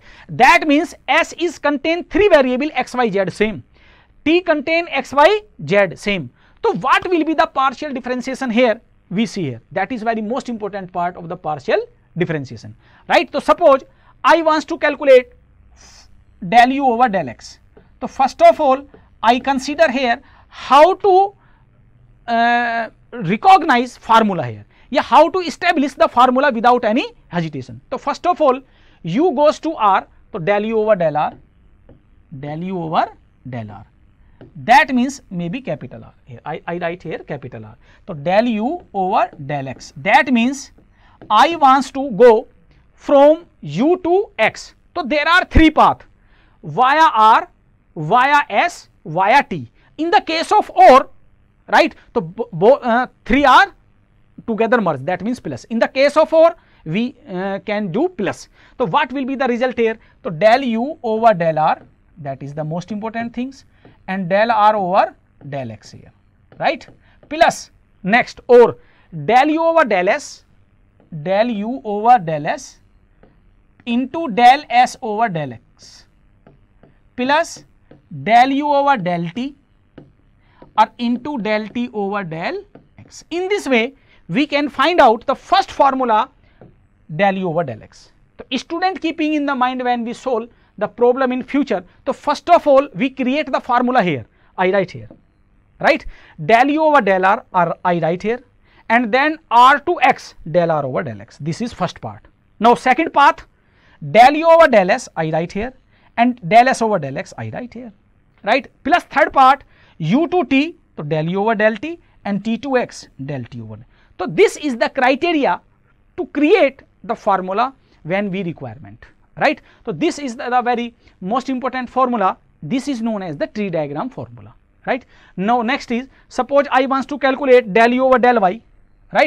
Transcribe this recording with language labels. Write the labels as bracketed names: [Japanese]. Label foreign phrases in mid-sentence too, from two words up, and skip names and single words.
[English] That means S is contain 3 variable x, y, z same, T contain x, y, z same. So what will be the partial differentiation here? We see here, that is very most important part of the partial differentiation, right? So suppose I want to calculate del u over del x. So first of all I consider here how to recognize formula here, yeah, how to establish the formula without any hesitation. So first of all u goes to r, so del u over del r, del u over del r, that means maybe capital R here, I write here capital R. So del u over del x, that means I want to go from u to x. So there are 3 paths, via r, via s, via t. In the case of or, right, so 3 are together merged, that means plus. In the case of or we can do plus. So what will be the result here? So del u over del r, that is the most important things, and del r over del x here, right? Plus next or del u over del s, del u over del s into del s over del x, plus del u over del t or into del t over del x. In this way we can find out the first formula del u over del x. So student keeping in the mind when we solve the problem in future, so first of all we create the formula here, I write here, right? Del u over del r, I write here, and then r to x del r over del x. This is first part. Now second part, del u over del s, I write here, and del s over del x I write here, right? Plus third part u to t, so del u over del t, and t to x del t over. So this is the criteria to create the formula when we requirement, right? So this is the very most important formula. This is known as the tree diagram formula, right? Now next is, suppose I wants to calculate del u over del y, right?